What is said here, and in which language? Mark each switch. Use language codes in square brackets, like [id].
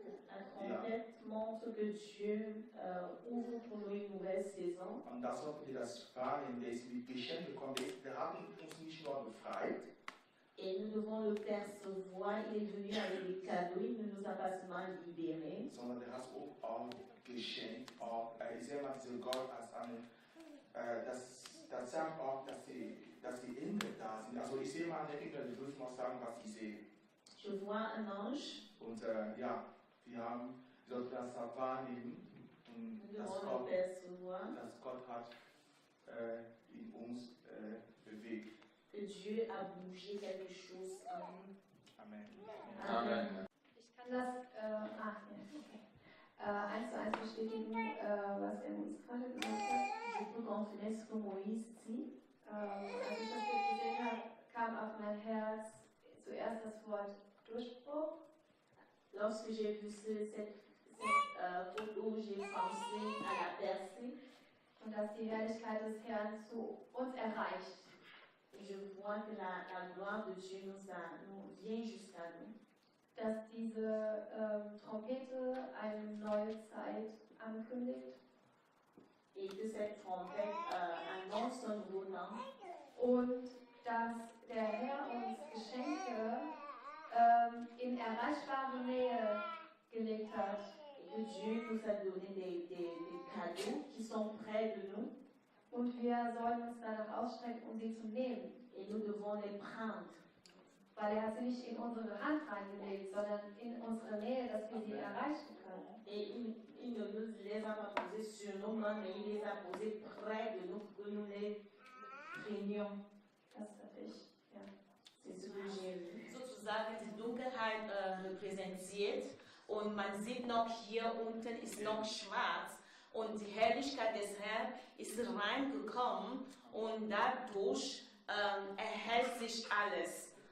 [fr] La trompette montre que Dieu ouvre pour nous une nouvelle saison. [de] Und das sollten wir das wahrnehmen, der ist mit Geschenk gekommen. Der hat uns nicht nur befreit. [fr] Et nous devons le percevoir. Il est venu avec des cadeaux. Il ne nous a pas seulement libérés. [de] Sondern der hat uns auch geschenkt. Ich sehe mal diesen Gott als eine, das sagt auch, dass die Engel da sind. Also ich sehe mal eine Engel, die würde mal sagen, was ich sehe. [fr] Je vois un ange. [de] Und ja, wir sollten das wahrnehmen. Und dass Gott hat in uns bewegt. [fr] Que Dieu a bougé quelque chose en nous. Amen. Amen. [de] Ich kann das eins zu eins bestätigen, was er uns gerade gesagt hat. [fr] Je peux confirmer ce que Moïse dit. [de] Als ich das Bild gesehen habe, kam auf mein Herz zuerst das Wort Durchbruch. [fr] Lorsque j'ai vu cette photo, j'ai pensé à la percée. [de] Und dass die Herrlichkeit des Herrn zu uns erreicht. [fr] Et je vois que la gloire de Dieu nous vient jusqu'à nous. [de] Dass diese Trompete eine neue Zeit ankündigt. [fr] Et que cette trompette annonce un nouveau temps. [de] Und dass der Herr uns Geschenke in erreichbare Nähe gelegt hat. [fr] Et que Dieu nous a donné des cadeaux qui sont près de nous. [de] Und wir sollen uns danach ausstrecken, um sie zu nehmen. [fr] Et nous devons les prendre. [de] Weil hat sie nicht in unsere Hand reingelegt, sondern in unsere Nähe, dass wir sie erreichen können. [fr] Et il ne nous les a pas posés sur nos mains, mais il les a posés près de nous pour que nous les prenions. [de] Das hatte ich, ja. [fr] C'est ce que j'ai vu. [de] Sozusagen die Dunkelheit repräsentiert und man sieht noch hier unten ist noch schwarz und die Herrlichkeit des Herrn ist reingekommen und dadurch erhält sich alles.